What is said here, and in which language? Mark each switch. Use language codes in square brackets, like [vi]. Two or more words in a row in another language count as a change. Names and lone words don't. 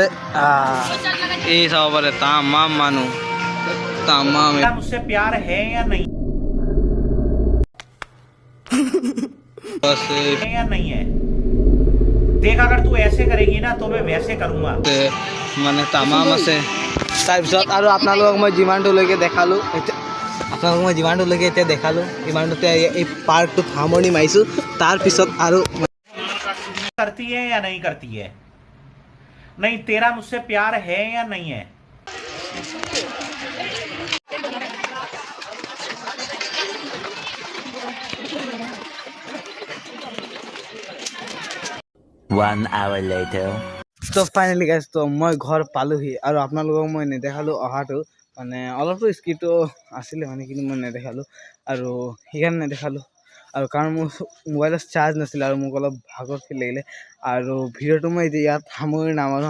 [as] এই চাব পাৰে তামাম মানুহ, তামাম। [hi] तेरा मुझसे प्यार है या नहीं है या नहीं है? देख, अगर तू ऐसे करेगी ना तो मैं वैसे करूँगा। [as] মানে তামাম আছে। তাৰপিছত আৰু আপোনালোকক মই যিমানটোলৈকে দেখালোঁ, আপোনালোকক মই যিমানটোলৈকে এতিয়া দেখালোঁ ইমানটোতে এই পাৰ্কটোত সামৰণি মাৰিছোঁ। তাৰপিছত আৰু [hi] करती है या नहीं करती है? नहीं, तेरा मुझसे प्यार है या नहीं है? [en] One hour later. [as] তো [en] finally guys [as] তো মই ঘৰ পালোহি, আৰু আপোনালোকক মই নেদেখালোঁ অহাটো, মানে অলপতো স্কিপটো আছিলে মানে, কিন্তু মই নেদেখালোঁ আৰু সেইকাৰণে নেদেখালোঁ। আৰু কাৰণ মোৰ মোবাইলত চাৰ্জ নাছিলে আৰু মোক অলপ ভাগৰ ফিল লাগিলে, আৰু ভিডিঅ'টো মই এতিয়া ইয়াত সামৰি নামাৰোঁ।